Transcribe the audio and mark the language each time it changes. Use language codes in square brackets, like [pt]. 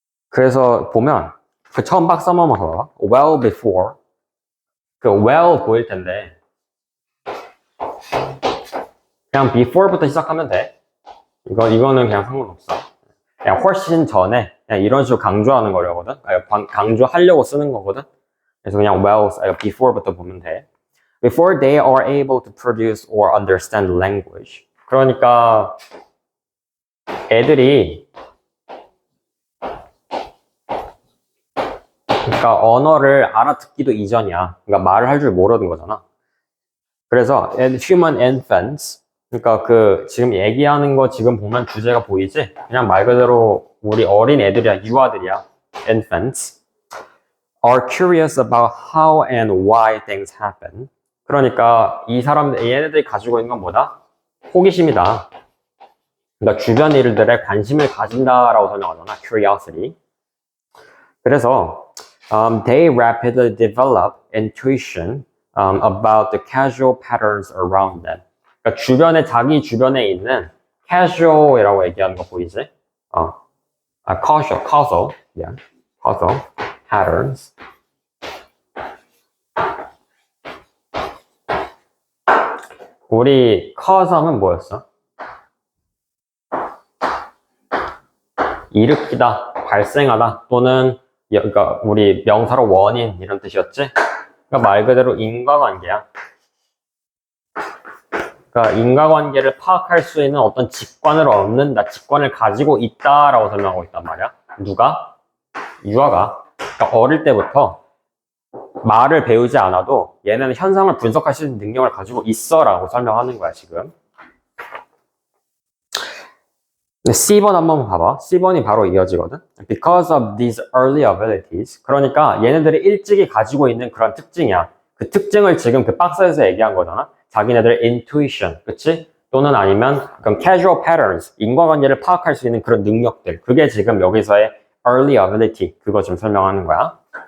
[ko] 그래서 보면 그 처음 박스 한번 봐봐. well before 그 well 보일 텐데 그냥 before부터 시작하면 돼. 이거는 그냥 상관없어. 그냥 훨씬 전에 그냥 이런 식으로 강조하는 거거든. 강조하려고 쓰는 거거든. 그래서 그냥 well, before부터 보면 돼. [en] Before they are able to produce or understand language. [ko] 그러니까 애들이 그러니까 언어를 알아듣기도 이전이야. 그러니까 말을 할 줄 모르는 거잖아. 그래서 human infants, 그러니까 그 지금 얘기하는 거 지금 보면 주제가 보이지? 그냥 말 그대로 우리 어린 애들이야, 유아들이야. [en] infants are curious about how and why things happen. [ko] 그러니까 이 사람들, 얘네들이 가지고 있는 건 뭐다? 호기심이다. 그러니까 주변 일들에 관심을 가진다라고 설명하잖아. [en] curiosity. 그래서 they rapidly develop intuition about the causal patterns around them. [ko] 그러니까 주변에 자기 주변에 있는 causal이라고 얘기하는 거 보이지? [en] causal, yeah, causal patterns. [ko] 우리 cause하면 뭐였어? 일으키다, 발생하다 또는 그러니까 우리 명사로 원인 이런 뜻이었지? 그러니까 말 그대로 인과관계야. 그러니까 인과관계를 파악할 수 있는 어떤 직관을 얻는다, 직관을 가지고 있다라고 설명하고 있단 말이야. 누가? 유아가. 그러니까 어릴 때부터 말을 배우지 않아도 얘네는 현상을 분석할 수 있는 능력을 가지고 있어라고 설명하는 거야, 지금. C번 한번 봐봐. C번이 바로 이어지거든. [en] Because of these early abilities. [ko] 그러니까 얘네들이 일찍이 가지고 있는 그런 특징이야. 그 특징을 지금 그 박스에서 얘기한 거잖아. 자기네들의 intuition, 그치? 또는 아니면 그럼 causal patterns, 인과관계를 파악할 수 있는 그런 능력들. 그게 지금 여기서의 early ability, 그거 지금 설명하는 거야.